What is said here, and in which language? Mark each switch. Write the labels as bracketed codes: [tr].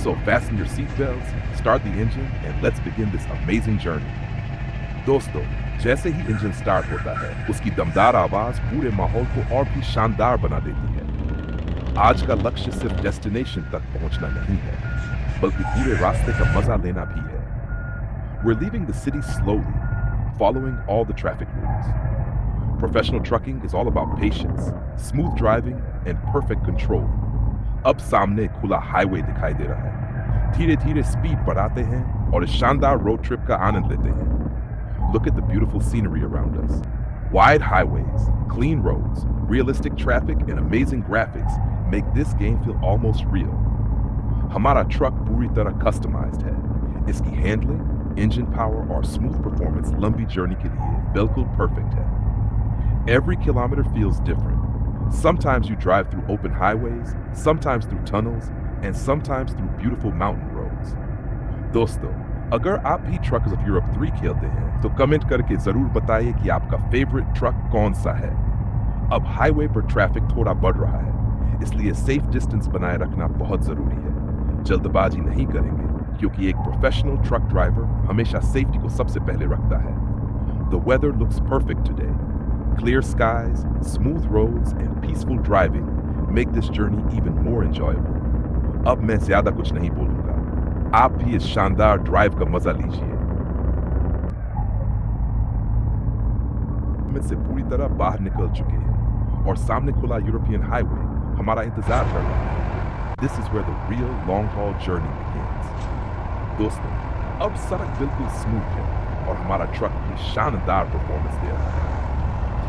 [en] So fasten your seat belts, start the engine and let's begin this amazing journey. [hi] दोस्तों, जैसे ही engine start होता है, उसकी दमदार आवाज पूरे माहौल को और भी शानदार बना देती है। आज का लक्ष्य सिर्फ डेस्टिनेशन तक पहुंचना नहीं है, बल्कि पूरे रास्ते का मजा लेना भी है। [en] We're leaving the city slowly, following all the traffic rules. Professional trucking is all about patience, smooth driving, and perfect control. [hi] अब सामने खुला हाईवे दिखाई दे रहा है। धीरे धीरे स्पीड बढ़ाते हैं और इस शानदार रोड ट्रिप का आनंद लेते हैं। [en] Look at the beautiful scenery around us. Wide highways, clean roads, realistic traffic, and amazing graphics make this game feel almost real. [hi] हमारा ट्रक पूरी तरह customized है। इसकी handling, engine power, और smooth performance लंबी journey के लिए बिल्कुल perfect है। [en] Every kilometer feels different. Sometimes you drive through open highways, sometimes through tunnels, and sometimes through beautiful mountain roads. [hi] दोस्तों, अगर आप भी ट्रकर्स ऑफ यूरोप 3 खेलते हैं तो कमेंट करके जरूर बताइए कि आपका फेवरेट ट्रक कौन सा है। अब हाईवे पर ट्रैफिक थोड़ा बढ़ रहा है, इसलिए सेफ डिस्टेंस बनाए रखना बहुत जरूरी है। जल्दबाजी नहीं करेंगे क्योंकि एक प्रोफेशनल ट्रक ड्राइवर हमेशा सेफ्टी को सबसे पहले रखता है। [en] The weather looks perfect today. Clear skies, smooth roads, and peaceful driving make this journey even more enjoyable. [hi] अब मैं ज्यादा कुछ नहीं बोलूंगा, आप भी इस शानदार ड्राइव का मजा लीजिए। में से पूरी तरह बाहर निकल चुके हैं और सामने खुला यूरोपियन हाईवे हमारा इंतजार कर रहा है। [en] This is where the real long haul journey begins. [hi] दोस्तों, अब सड़क बिल्कुल स्मूथ है और हमारा ट्रक भी शानदार परफॉर्मेंस दे रहा है।